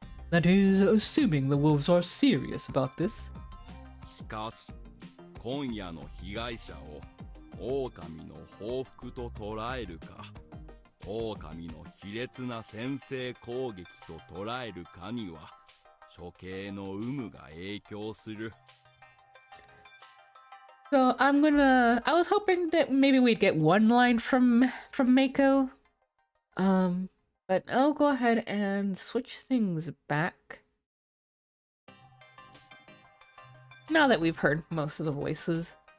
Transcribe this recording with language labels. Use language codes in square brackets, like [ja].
[en] That is, assuming the wolves are serious about this. [ja] しかし、今夜の被害者を狼の報復と捉えるか、狼の卑劣な先制攻撃と捉えるかには、処刑の有無が影響する。 [en] So I was hoping that maybe we'd get one line from Mako. But I'll go ahead and switch things back. Now that we've heard most of the voices.